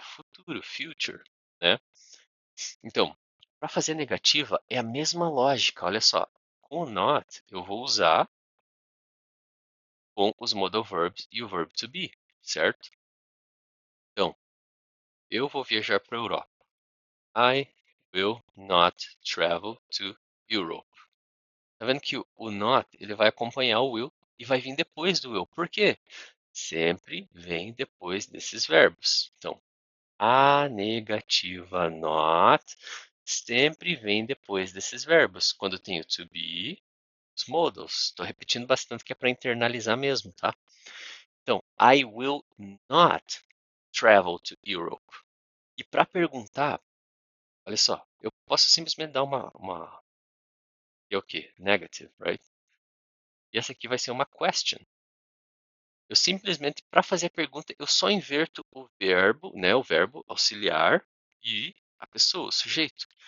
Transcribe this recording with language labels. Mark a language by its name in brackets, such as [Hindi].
[Portuguese] Futuro, future, né? Então, para fazer negativa é a mesma lógica, olha só. Com o not, eu vou usar com os modal verbs e o verb to be, certo? Então, eu vou viajar para a Europa. [English] I will not travel to Europe. [Portuguese] Tá vendo que o not ele vai acompanhar o will e vai vir depois do will. Por quê? Sempre vem depois desses verbos. Então, a negativa not sempre vem depois desses verbos. Quando tem o to be, os modals. Estou repetindo bastante que é para internalizar mesmo, tá? Então, [English] I will not travel to Europe. [Portuguese] E para perguntar, olha só, eu posso simplesmente dar uma é o quê? [English] Negative, right? [Portuguese] E essa aqui vai ser uma question. Eu simplesmente, para fazer a pergunta, eu só inverto o verbo, né, o verbo auxiliar e a pessoa, o sujeito.